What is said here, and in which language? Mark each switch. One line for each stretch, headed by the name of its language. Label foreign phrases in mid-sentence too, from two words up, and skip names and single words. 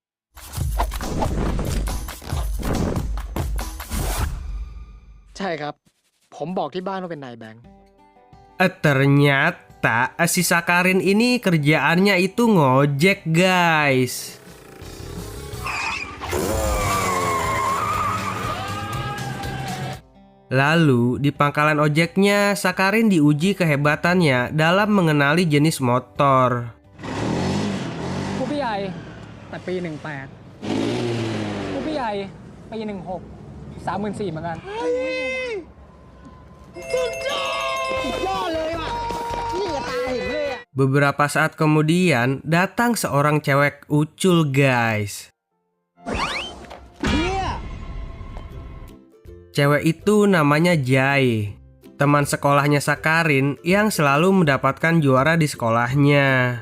Indonesian: Ternyata si Sakarin ini kerjaannya itu ngojek, guys. Lalu di pangkalan ojeknya, Sakarin diuji kehebatannya dalam mengenali jenis motor.
Thai: ผู้พี่ใหญ่แต่ปี18ผู้พี่ใหญ่ปี16 34,000เหมือนกัน
Indonesian: Beberapa saat kemudian, datang seorang cewek ucul, guys. Cewek itu namanya Jai, teman sekolahnya Sakarin yang selalu mendapatkan juara di sekolahnya.